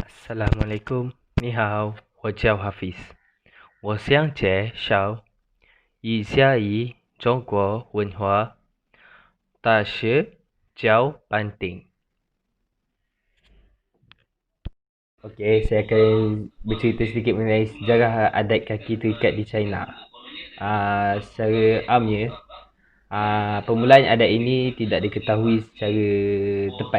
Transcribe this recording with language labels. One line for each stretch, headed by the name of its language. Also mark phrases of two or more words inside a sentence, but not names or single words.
Malay: Assalamualaikum，
Chinese: 你好，我叫 Hafiz。我想介绍一下中国文化大学较 penting.
Malay: Okey, saya akan bercerita sedikit mengenai sejarah adat kaki terikat di China. Secara amnya, permulaan adat ini tidak diketahui secara tepat.